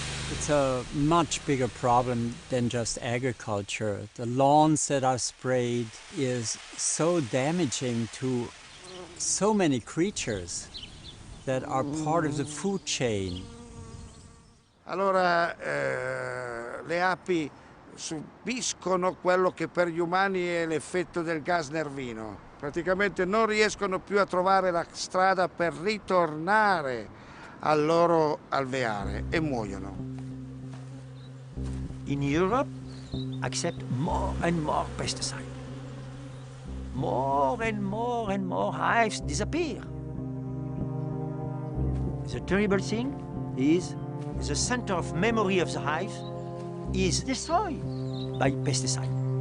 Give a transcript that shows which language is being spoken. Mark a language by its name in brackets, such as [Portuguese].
[English] It's a much bigger problem than just agriculture. The lawns that are sprayed is so damaging to so many creatures that are part of the food chain. [Italian] Allora, le api subiscono quello che per gli umani è l'effetto del gas nervino. Praticamente non riescono più a trovare la strada per ritornare al loro alveare e muoiono. [English] In Europe, accept more and more pesticide. More and more and more hives disappear. The terrible thing is the center of memory of the hive is destroyed by pesticide.